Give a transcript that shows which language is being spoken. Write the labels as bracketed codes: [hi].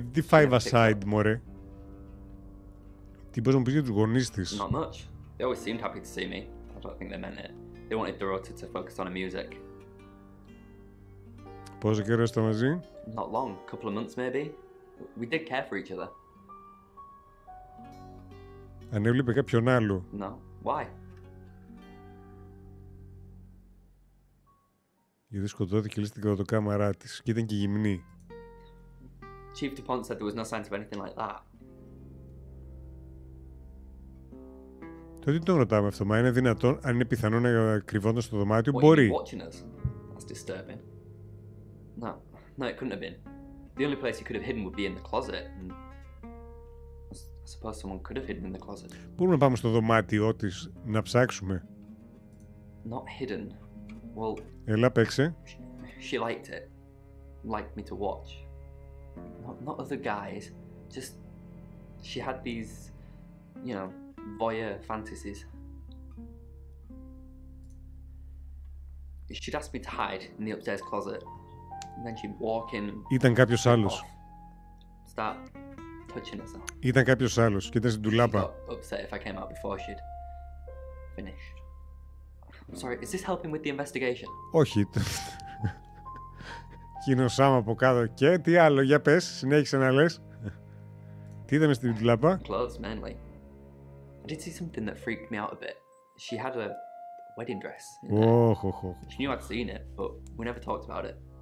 [el] Τι 5-a-side, μωρέ? Τι μπορείς να μου πεις για τους γονείς της? [en] Not much. They always seemed happy to see me. I don't think they meant it. They wanted Dorota to focus on her music. [el] Πόσο καιρό είστε μαζί? [en] Not long. A couple of months maybe. We did care for each other. [el] Αν έβλεπε κάποιον άλλο? [en] No. Why? [el] Γιατί σκοτώθηκε στην κρατοκάμαρά της και ήταν και γυμνή. [en] Chief DuPont said there was no signs of anything like that. [el] Τότε τι τον ρωτάμε αυτό, μα είναι δυνατόν, αν είναι πιθανό να κρυβόταν στο δωμάτιο? Μπορεί. [en] That's disturbing. No, it couldn't have been. The only place he could have hidden would be in the closet. And I suppose someone could have hidden in the closet. [el] Μπορούμε να πάμε στο δωμάτιό της να ψάξουμε? [en] Not hidden. Well, [el] Έλα, παίξε. [en] She liked it. Liked me to watch. Not other guys. Just she had these, you know, voyeur fantasies. She'd ask me to hide in the upstairs closet. And then she'd walk in. [el] Ήταν κάποιος άλλος. [en] Start touching herself. [el] Ήταν κάποιος άλλος και ήταν στην ντουλάπα. [en] Upset if I came out before she'd finished. Sorry, is this helping with the investigation? [el] Όχι. Κοινωσάμε από κάτω. Και τι άλλο, για πες, συνέχισε να λες. Τι είδαμε στην ντουλάπα? [en] Clothes, mainly. I did see something that freaked me out a bit. She had a wedding dress in there. She knew I'd seen it, but we never talked about it.